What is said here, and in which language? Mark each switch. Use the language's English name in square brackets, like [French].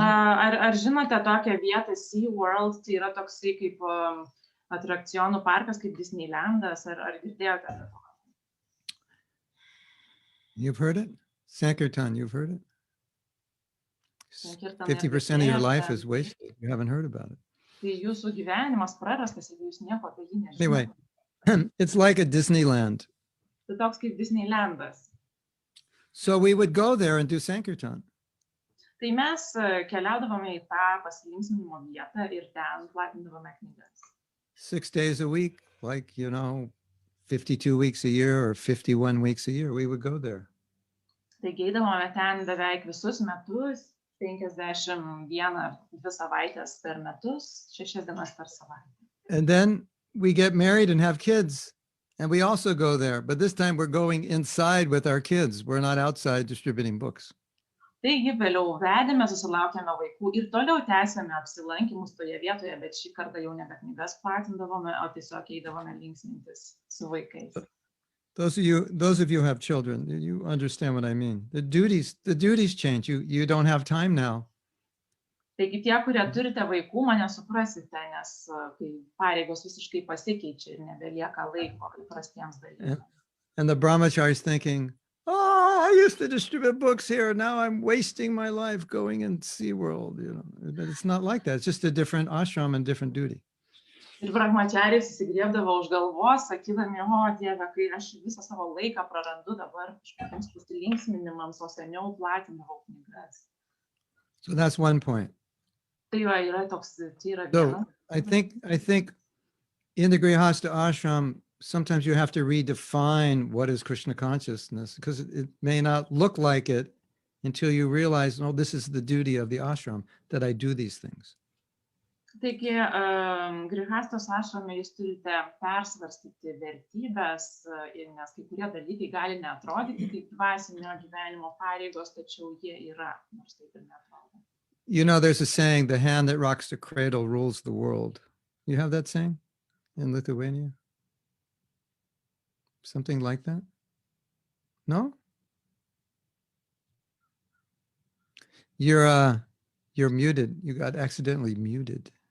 [Lithuanian] Ar žinote tokią vietą SeaWorld? Tai yra toksai kaip atrakcionų parkas, kaip Disneylandas. Ar girdėjote apie to? [English] You've heard it? Sankirtan, you've heard it? Sankirtan 50% of your life is wasted. You haven't heard about it. [Lithuanian] Tai jūsų gyvenimas prarastas, jeigu jūs nieko apie jį nežinote. [English] Anyway, it's like a Disneyland. [Lithuanian] Tai toks kaip Disneylandas. [English] So we would go there and do Sankirtan. [Lithuanian] Tai mes keliaudavome į tą pasilinksminimo vietą ir ten platindavome knygas. [English] 6 days a week, like, 52 weeks a year or 51 weeks a year, we would go there. [Lithuanian] Taigi eidavome ten beveik visus metus, 51 ar 2 savaitės per metus, 6 dienas per savaitę. [English] And then we get married and have kids, and we also go there. But this time we're going inside with our kids. We're not outside distributing books. [Lithuanian] Taigi vėliau vedėme, susilaukėme vaikų ir toliau tęsėme apsilankymus toje vietoje, bet šį kartą jau nebe knygas platindavome, o tiesiog eidavome linksmintis su vaikais. [English] Those of you who have children, you understand what I mean. The duties change. You don't have time now. [Lithuanian] Taigi tie, kurie turite vaikų, mane suprasite, nes kai pareigos visiškai pasikeičia ir nebelieka laiko įprastiems dalykams. [English] And the brahmachari is thinking, I used to distribute books here. Now I'm wasting my life going in SeaWorld. But it's not like that. It's just a different ashram and different duty. [Lithuanian] Ir brahmachariai susigriebdavo už galvos, sakydami, Dieve, kai aš visą savo laiką prarandu dabar kažkokiems pasilinksminimams, o seniau platindavau knygas. [English] So that's one point. [Lithuanian] Tai yra toks, tai yra [English] So [Lithuanian] viena. [English] I think in the Grihastha ashram, sometimes you have to redefine what is Krishna consciousness, because it may not look like it until you realize, no, this is the duty of the ashram, that I do these things. [Lithuanian] Taigi, Grihastos ašrame jūs turite persvarstyti vertybės, nes kai kurie dalykai gali neatrodyti kaip dvasinio gyvenimo pareigos, tačiau jie yra, nors taip ir neatrodo. [English] There's a saying, the hand that rocks the cradle rules the world. You have that saying in Lithuania? Something like that? No? You're muted. You got accidentally muted.